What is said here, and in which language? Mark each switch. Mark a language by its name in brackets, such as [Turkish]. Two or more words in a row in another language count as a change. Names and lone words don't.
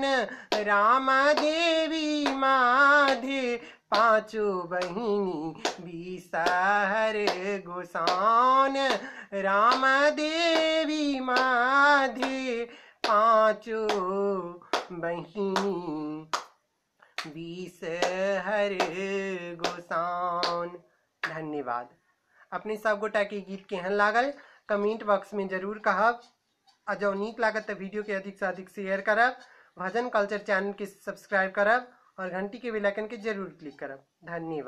[Maithili] राम देवी मधि पाँचो बहिनी बिसहर गोसाउन। राम देवी मधि पाँचो बहिनी बिसहर गोसाउन। धन्यवाद। अपने सब गोटा के गीत केहन लागल कमेंट बॉक्स में जरूर कहब। आ जँ नीक लागत तो वीडियो के अधिक से अधिक शेयर करब। भजन कल्चर चैनल के सब्सक्राइब करब और घंटी के बेल आइकन के जरूर क्लिक करब।